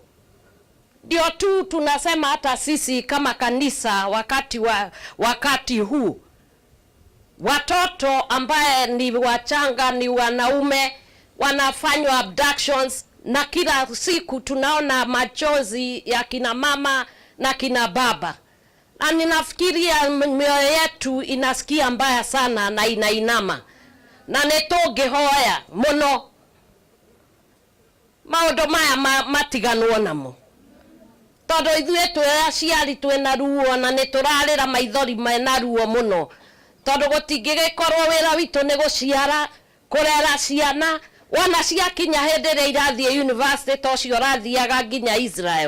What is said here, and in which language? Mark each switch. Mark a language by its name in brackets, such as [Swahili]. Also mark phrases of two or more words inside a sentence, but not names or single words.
[Swahili] Ndio tu tunasema hata sisi kama kanisa wakati huu watoto ambaye ni wachanga, ni wanaume, wanafanywa abductions, na kila siku tunaona machozi ya kina mama na kina baba. Na ninafikiria mioyo yetu inasikia mbaya sana na inainama. [Kikuyu] Na netogehoya muno maundu maya matiganwo namo. Todo ithuĩ twĩ aciari twĩna ruo na nĩtũrarĩra maithori mena ruo muno. Todo gũtingĩgĩkorwo wĩra witũ nĩ gũciara, kũrera ciana, wana ciakinya hĩndĩ ĩrĩa irathiĩ university tocio ũrathiaga nginya Israel.